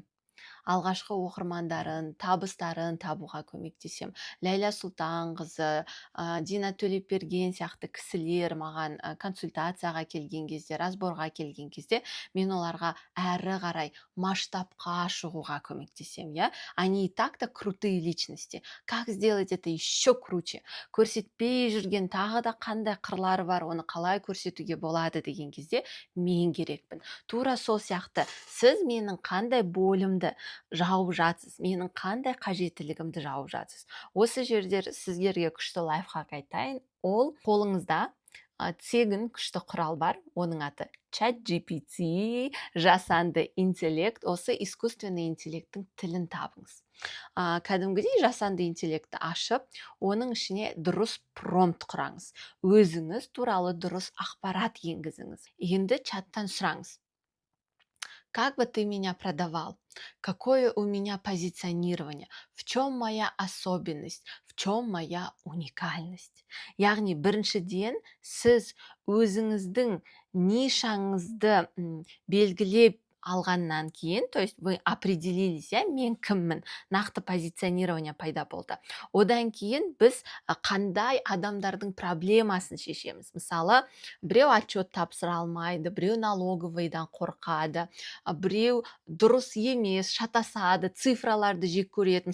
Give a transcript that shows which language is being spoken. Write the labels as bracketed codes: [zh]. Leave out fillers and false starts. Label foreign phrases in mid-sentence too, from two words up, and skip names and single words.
[kk] Алғашқы оқырмандарын, табыстарын табуға көмектесем. Ләйла Сұлтанқызы, Дина Төлепберген сияқты кісілер маған консультацияға келген кезде, разборға келген кезде, мен оларға әрі қарай масштабқа шығуға көмектесем, я? [ru] Они и так-то крутые личности. Как сделать это еще круче? [kk] Көрсетпей жүрген тағы да қандай қырлары бар, оны қалай көрсетуге болады деген кезде мен керекпін. Тура сол сияқты сіз менің қандай болымды жауып жатсыз, менің қандай қажеттілігімді жауып жатсыз. Осы жерде сіздерге күшті лайфхак айтайын. Ол қолыңызда тегін күшті құрал бар, оның аты ChatGPT, жасанды интеллект. Осы [ru] искусственный интеллекттің [kk] тілін табыңыз. Кәдімгідей жасанды интеллектті ашып, оның ішіне дұрыс промпт құраңыз. Өзіңіз туралы дұрыс ақпарат енгізіңіз. Енді чаттан сұраңыз: [ru] как бы ты меня продавал? Какое у меня позиционирование? В чем моя особенность? В чем моя уникальность? [kk] Яғни біріншіден сіз өзіңіздің нишаңызды белгілеп алғаннан кейін, [ru] то есть вы определились, [kk] мен кіммін, нақты позиционирование пайда болды. Одан кейін біз қандай адамдардың проблемасын шешеміз. Мысалы, біреу отчет тапсыра алмайды, біреу налоговыйдан қорқады, біреу дұрыс емес, шатасады, цифраларды жек көреді.